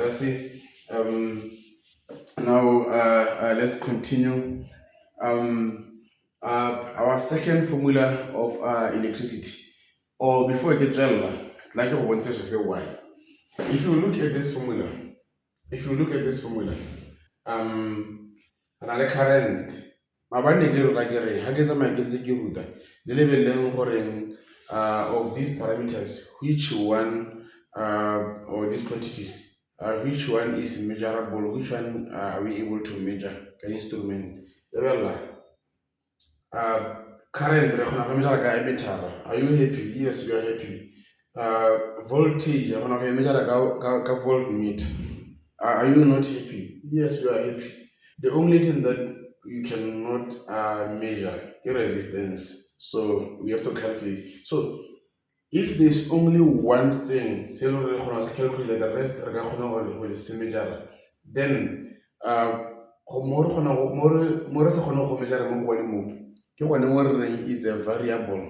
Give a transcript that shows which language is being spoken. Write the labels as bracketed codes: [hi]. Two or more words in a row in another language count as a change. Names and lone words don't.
[en] Now let's continue. Our second formula of electricity. Or before I get general, like I wanted to say why. If you look at this formula, [st] ra le current, mabane ke re ke re ha ke tsamaya ke ntse ke ruta le lebelleng goreng [en] of these parameters, which one or these quantities, which one is measurable, which one are we able to measure ka instrument. Current [st] re kgona go [en] measure ka emitter. Are you happy? Yes, we are happy. Voltage [st] re kgona go [en] measure ka voltmeter. Are you not happy? Yes, we are happy. The only thing that you cannot measure is resistance. So we have to calculate. So if there's only one thing, say we calculate the rest, then more is a variable.